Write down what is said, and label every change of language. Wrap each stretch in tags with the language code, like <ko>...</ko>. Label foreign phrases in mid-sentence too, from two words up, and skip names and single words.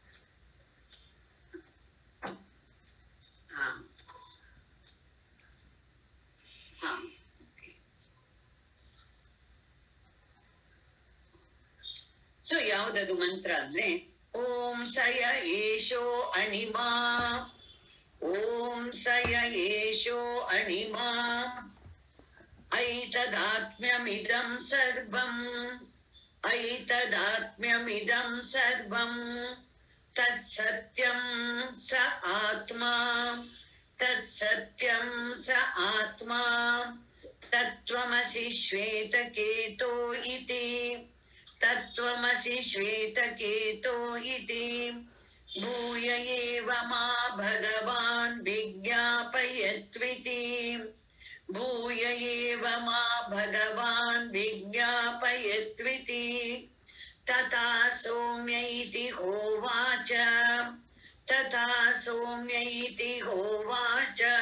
<sa>ಸೊ</sa> <kn>ಯಾವ್ದದು ಮಂತ್ರ ಅಂದ್ರೆ,</kn> <sa>ಓಂ ಸಯ ಏಷೋ ಅಣಿಮಾ, ಓಂ ಸಯ ಏಷೋ ಅಣಿಮಾ, ಐತದಾತ್ಮ್ಯಮಿದಂ ಸರ್ವಂ, ಐತದಾತ್ಮ್ಯಮಿದಂ ಸರ್ವಂ, ತತ್ಸತ್ಯಂ ಸ ಆತ್ಮಾ, ತತ್ಸತ್ಯಂ ಸ ಆತ್ಮಾ, ತತ್ವಮಸಿ ಶ್ವೇತಕೇತೋ ಇತಿ, ತತ್ವಮಸಿ ಶ್ವೇತಕೇತೋ ಇತಿ, ಭೂಯ ಏವ ಮಾ ಭಗವಾನ್ ವಿಜ್ಞಾಪಯತ್ವಿತಿ, ಭೂಯ ಏವ ಮಾ ಭಗವಾನ್ ವಿಜ್ಞಾಪಯತ್ವಿತಿ, ತಥಾ ಸೌಮ್ಯ ಇತಿ ಹೋವಾಚ, ತಥಾ ಸೌಮ್ಯ ಇತಿ ಹೋವಾಚ.</sa>